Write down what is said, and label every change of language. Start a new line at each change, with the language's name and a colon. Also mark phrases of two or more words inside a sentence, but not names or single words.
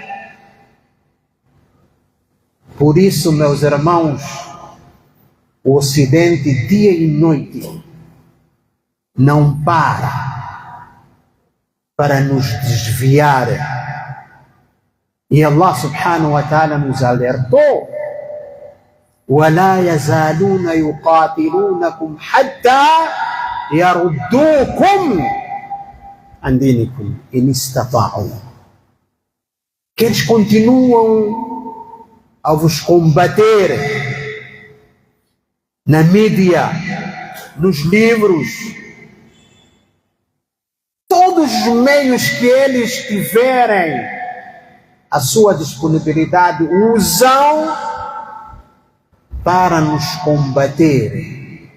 Portuguese: Por isso, meus irmãos, o Ocidente, dia e noite, não para nos desviar. E Allah
Arabic: سبحانه وتعالى
Portuguese: nos alertou:
Arabic: وَلَا يَزَالُونَ يُقَاتِلُونَكُمْ حَتَّى يَرُدُّوكُمْ عَنْ دِينِكُمْ إِنِ اسْتَطَاعُوا.
Portuguese: Que eles continuam a vos combater na mídia, nos livros, todos os meios que eles tiverem à sua disponibilidade, usam para nos combater.